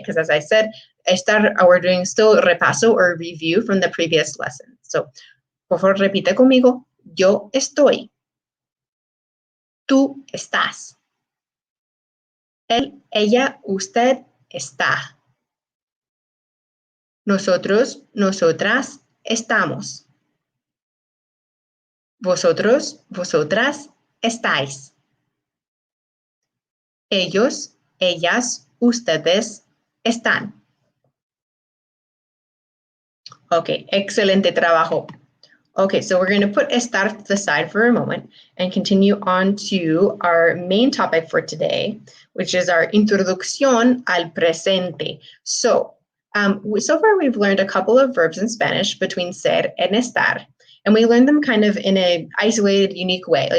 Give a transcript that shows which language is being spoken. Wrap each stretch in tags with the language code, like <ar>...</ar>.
<en>Because as I said, estar, we're doing still repaso or review from the previous lesson.</en> <es>So, por favor, repite conmigo. Yo estoy. Tú estás. Él, ella, usted está. Nosotros, nosotras, estamos. Vosotros, vosotras, estáis. Ellos, ellas, ustedes, están. Okay, excelente trabajo.</es> <en>Okay, so we're going to put estar to the side for a moment and continue on to our main topic for today, which is our</en> <es>introducción al presente.</es> <en>So far we've learned a couple of verbs in Spanish between ser and estar, and we learned them kind of in an isolated, unique way.</en>